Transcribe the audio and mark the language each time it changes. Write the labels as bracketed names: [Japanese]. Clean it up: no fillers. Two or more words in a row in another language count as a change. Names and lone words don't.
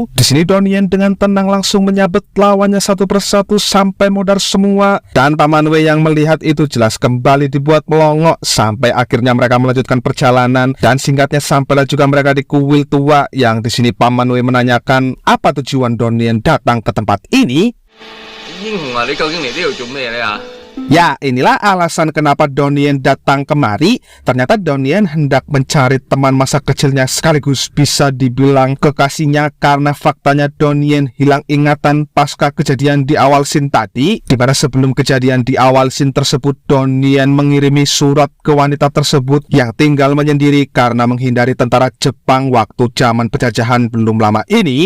[Indonesian] Di sini Donnie Yen dengan tenang langsung menyabet lawannya satu persatu sampai modar semua, dan Paman Wei yang melihat itu jelas kembali dibuat melongo, sampai akhirnya mereka melanjutkan perjalanan. Dan singkatnya sampailah juga mereka di kuil tua, yang di sini Paman Wei menanyakan apa tujuan Donnie Yen datang ke tempat ini. [Cantonese] 英雄啊，你究竟嚟呢度做咩呢啊？ [Indonesian] Ya, inilah alasan kenapa Donnie datang kemari. Ternyata Donnie hendak mencari teman masa kecilnya sekaligus bisa dibilang kekasihnya, karena faktanya Donnie hilang ingatan pasca kejadian di awal scene tadi, dimana sebelum kejadian di awal scene tersebut Donnie mengirimi surat ke wanita tersebut yang tinggal menyendiri karena menghindari tentara Jepang waktu zaman penjajahan belum lama ini.